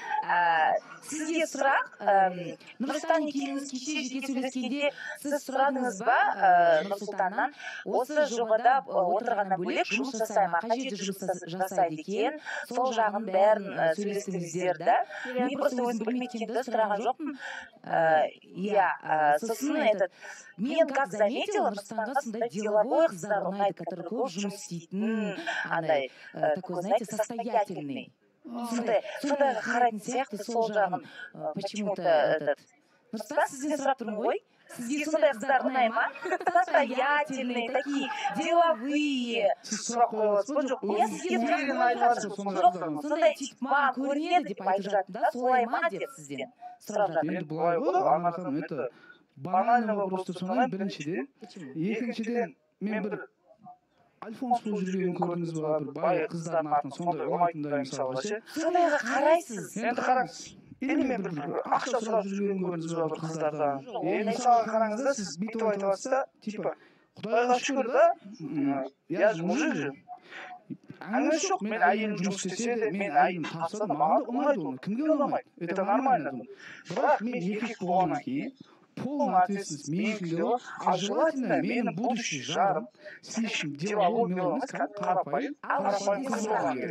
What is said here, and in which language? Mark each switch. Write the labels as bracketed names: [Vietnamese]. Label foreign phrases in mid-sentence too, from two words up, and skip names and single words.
[Kazakh] Сізге сұрақ, Нұрсұлтан екеуіңіз кеше жеке сөйлескенде сіз сұрадыңыз ба Нұрсұлтаннан, осы жобада отырғаннан бөлек жұмыс жасай ма, қай жерде жұмыс жасайды екен, сол жағын бәрін сөйлестіңіздер да. Мен просто өзім білмегенді сұраған жоқпын. Иә, сосын мен [Russian] как заметила, [Kazakh] Нұрсұлтанға сондай деловой қыздар ұнайды, которые көп жұмыс істейтін, андай, [Russian] такой, знаете, состоятельный. [Kazakh] Сондай қарайтын сияқты сол жағын почему-то Нұрсұлтан, сізден сұрап тұрмын ғой, сізге сондай қыздар ұнай ма? [Russian] Состоятельные, такие деловые. [Kazakh] Сіз сұрақ қойыласыз ба? Жоқ, Мен сізге сондай тип маған көрінеді деп айтып жатыр да, солай ма деп сізден сұрап жатыр. енді былай ғой, Анар ханым, [Russian] это банальный вопрос [Kazakh] деп санаймын, біріншіден. Екіншіден, мен бір Альфонс болып жүргенін көрдіңіз ба, бір бай қыздардың артынан сондай ұнайтындай мысалға ше. Сондайға қарайсыз. Енді қараңыз, или мен бір ақша сұрап жүргенін көрдіңіз ба, бір қыздардан. Мысалға қараңыз да, сіз бүйтіп айтып жатсыз да, типа, Құдайға шүкір да, [Russian] я же мужик же. [Kazakh] Әңгімесі жоқ, мен әйелім жұмыс істесе де, мен әйелім тапса да, маған да ұнайды оны, кімге ұнамайды, [Russian] это нормально. [Kazakh] Бірақ мен еркек болғаннан кейін, [Russian] полная ответственность [Kazakh] менікі, а желательно менің будущий жарым [Russian] слишком деловой [Kazakh] емес, қарапайым қыз болған керек.